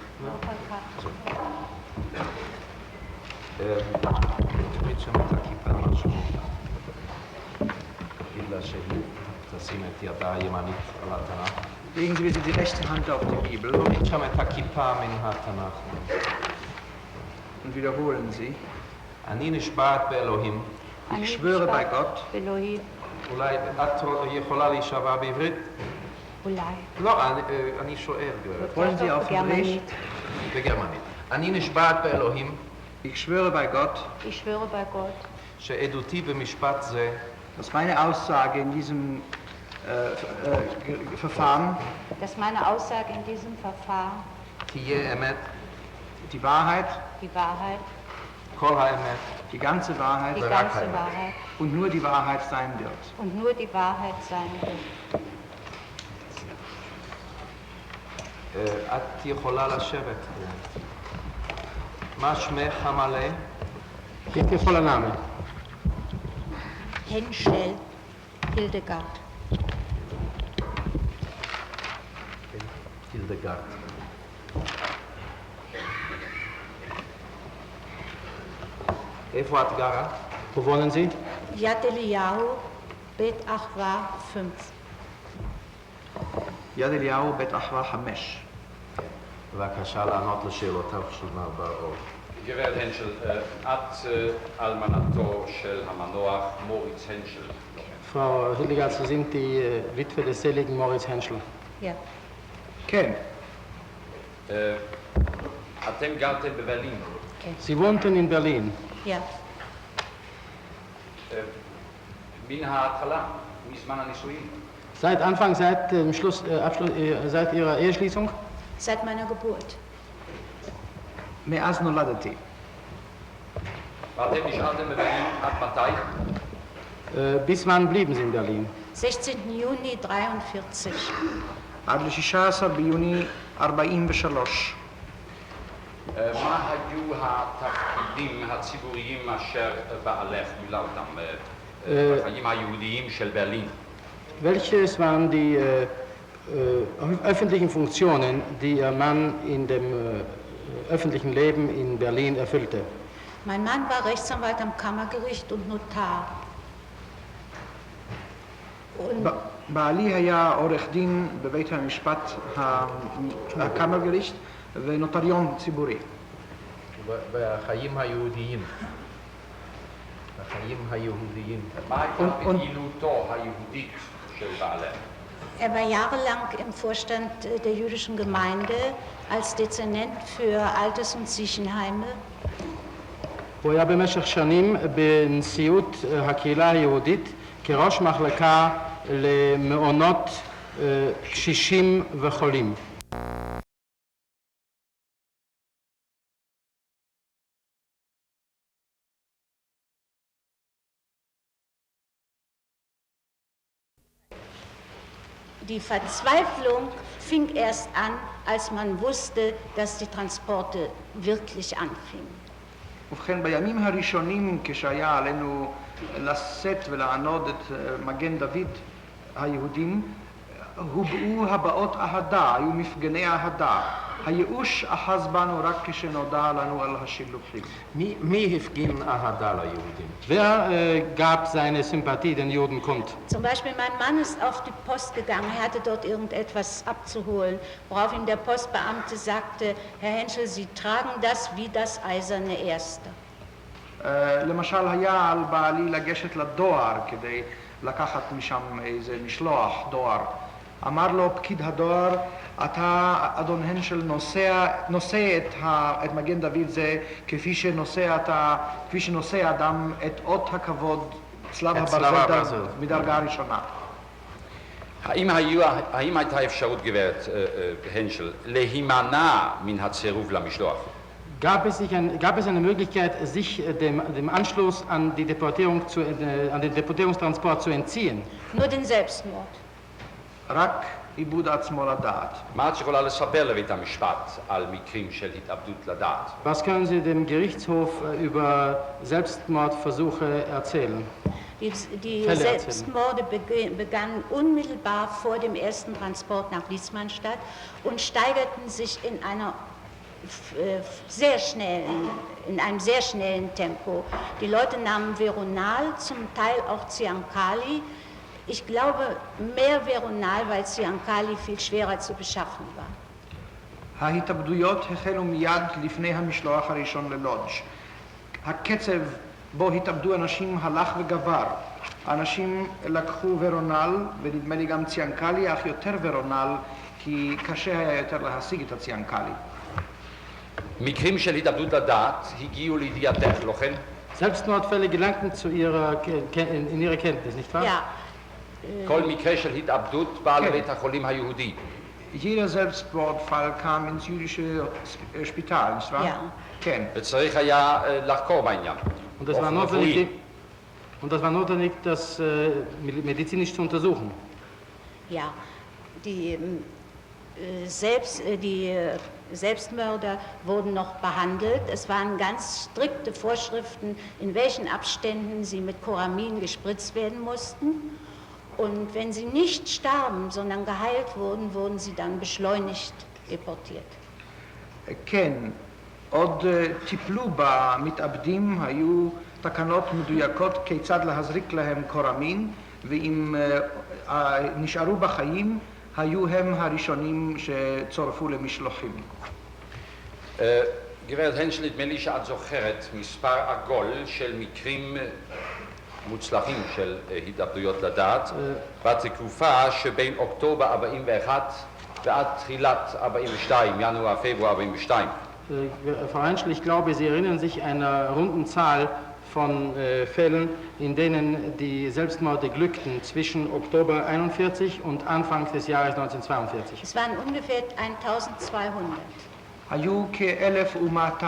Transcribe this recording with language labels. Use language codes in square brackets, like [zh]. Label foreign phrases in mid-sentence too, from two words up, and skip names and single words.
[he] תוריד שם את הכיפה משהו. תגיד לה שהיא תשים את ידה הימנית על התנ"ך. [de] Legen Sie bitte die rechte Hand auf die Bibel [he] תוריד שם את הכיפה מן התנ"ך. [de] und wiederholen Sie. [he] אני נשבעת באלוהים. [de] Ich schwöre bei Gott. [he] אולי את יכולה להישבע בעברית? אולי. לא, אני שואל, גברת. [de] Wollen Sie auf Hebräisch? [he] בגרמנית. אני נשבעת באלוהים. [de] Ich schwöre bei Gott. Ich schwöre bei Gott. [he] שעדותי במשפט זה. [de] Dass meine Aussage in diesem Verfahren. Dass meine Aussage in diesem Verfahren. [he] תהיה אמת. [de] Die Wahrheit. Die Wahrheit. [he] כל האמת. [de] Die ganze Wahrheit. Die ganze Wahrheit. Und nur die Wahrheit sein wird. Und nur die Wahrheit sein wird. [he] את יכולה לשבת. מה שמך המלא? [de] Wie voller Name? Henschel Hildegard. [he] הילדגרד. איפה את גרה? [de] Wo wohnen Sie? [he] Yad Eliyahu, בית אחווה 5. יד אליהו, בית אחווה 5. בבקשה לענות לשאלותיו של מר בר-אור. גברת הנשל, את אלמנתו של המנוח מוריץ הנשל. [de] Frau Hildegard, Sie sind die Witwe des seligen Moritz Henschel. Ja. [he] כן. אתם גרתם בברלין. [de] Sie wohnten in Berlin. Ja. [he] מן ההתחלה, מזמן הנישואים. [de] Seit Anfang, seit dem seit Ihrer Eheschließung? Seit meiner Geburt. [he] מאז נולדתי. ואתם נשארתם בברלין עד מתי? [de] Bis wann blieben Sie in Berlin? 16. Juni 43. [he] עד ל-16 ביוני 43. מה היו התפקידים הציבוריים אשר בעלך מילאתם בחיים היהודיים של ברלין? [de] Welches waren die öffentlichen Funktionen, die Ihr Mann in dem öffentlichen Leben in Berlin erfüllte? Mein Mann war Rechtsanwalt am Kammergericht und Notar. Und [he] בעלי היה עורך דין בבית המשפט הקאמרגרישט ונוטריון ציבורי. והחיים היהודיים. החיים היהודיים. מה הייתה פעילותו היהודית של בעלך? [de] Er war jahrelang im Vorstand der jüdischen Gemeinde als Dezernent für Alters- und Siechenheime. [he] הוא היה במשך שנים בנשיאות הקהילה היהודית כראש מחלקה למעונות קשישים וחולים. [de] Die Verzweiflung fing erst an, als man wusste, dass die Transporte wirklich anfingen. [he] ובכן, בימים הראשונים כשהיה עלינו לשאת ולענוד את מגן דוד היהודים, הובעו הבעות אהדה, היו מפגני אהדה. הייאוש אחז בנו רק כשנודע לנו על השילוחים. מי הפגין אהדה ליהודים? [de] Wer gab seine Sympathie den Juden kund? Zum Beispiel mein Mann ist auf die Post gegangen, er hatte dort irgendetwas abzuholen, worauf ihm der Postbeamte sagte, Herr Henschel, Sie tragen das wie das eiserne Erste. [he] למשל היה על בעלי לגשת לדואר כדי לקחת משם איזה משלוח דואר. אמר לו פקיד הדואר, אתה אדון הנשל נושא את מגן דוד זה כפי שנושא אדם את אות הכבוד צלב הברזל מדרגה ראשונה. האם הייתה אפשרות, גברת הנשל, להימנע מן הצירוף למשלוח? [de] Gab es eine Möglichkeit, sich dem Anschluss an den Deportierungstransport zu entziehen? Nur den Selbstmord. [he] רק עיבוד עצמו לדעת. מה את יכולה לספר לבית המשפט על מקרים של התאבדות לדעת? [de] Was können Sie dem Gerichtshof über Selbstmordversuche erzählen? Die Selbstmorde begannen unmittelbar vor dem ersten Transport nach Liesmannstadt und steigerten sich in einem sehr schnellen Tempo. Die Leute nahmen Veronal, zum Teil auch Ziankali. Ich glaube, mehr Veronal, weil Ziankali viel schwerer zu beschaffen war. [he] ההתאבדויות החלו מיד לפני המשלוח הראשון ללודג'. הקצב בו התאבדו אנשים הלך וגבר. אנשים לקחו ורונל, ונדמה לי גם ציאנקלי, אך יותר ורונל, כי קשה היה יותר להשיג את הציאנקלי. מקרים של התאבדות לדעת הגיעו לידיעתך, לא כן? [de] Selbstmordfälle gelangten in ihre Kenntnis, nicht wahr? Ja. [he] כל מקרה של התאבדות בא לבית החולים היהודי. [de] Jeder Selbstmordfall kam ins jüdische Spital, nicht wahr? Ja. [he] כן. וצריך היה לחקור בעניין. [de] Und das war notwendig, das medizinisch zu untersuchen. Ja, die Selbstmörder wurden noch behandelt. Es waren ganz strikte Vorschriften, in welchen Abständen sie mit Coramin gespritzt werden mussten. Und wenn sie nicht starben, sondern geheilt wurden, wurden sie dann beschleunigt deportiert. [he] כן, עוד טיפלו במתאבדים, היו תקנות מדויקות כיצד להזריק להם קורמין, ואם נשארו בחיים, היו הם הראשונים שצורפו למשלוחים. גברת הנשל, נדמה לי שאת זוכרת מספר עגול של מקרים מוצלחים של התאבדויות לדעת בתקופה שבין אוקטובר 41 ועד תחילת 42, ינואר, פברואר 42. [de] Frau Henschel, ich glaube, Sie erinnern sich einer runden Zahl von Fällen, in denen die Selbstmorde glückten zwischen Oktober 41 und Anfang des Jahres 1942. Es waren ungefähr 1200. [he] היו כ-1,200.